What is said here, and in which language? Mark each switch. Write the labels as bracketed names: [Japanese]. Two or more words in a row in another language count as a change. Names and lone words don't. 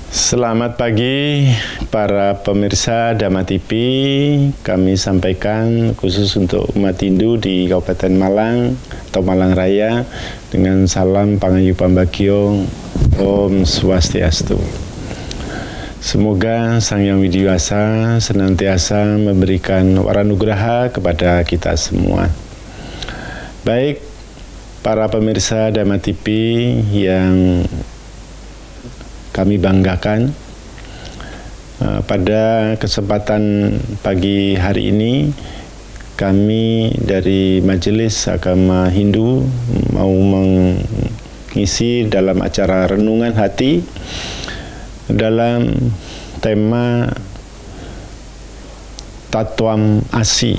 [Indonesian] Selamat pagi para pemirsa Dhamma TV. Kami sampaikan khusus untuk umat Hindu di Kabupaten Malang atau Malang Raya dengan salam [Javanese] Pangayu Pambagio, [Sanskrit] Om Swastiastu. [Indonesian] Semoga Sang Hyang Widiwasa senantiasa memberikan waranugraha kepada kita semua. Baik para pemirsa Dhamma TV yang kami banggakan, pada kesempatan pagi hari ini kami dari Majelis Agama Hindu mau mengisi dalam acara renungan hati dalam tema [Sanskrit] Tattwam Asi.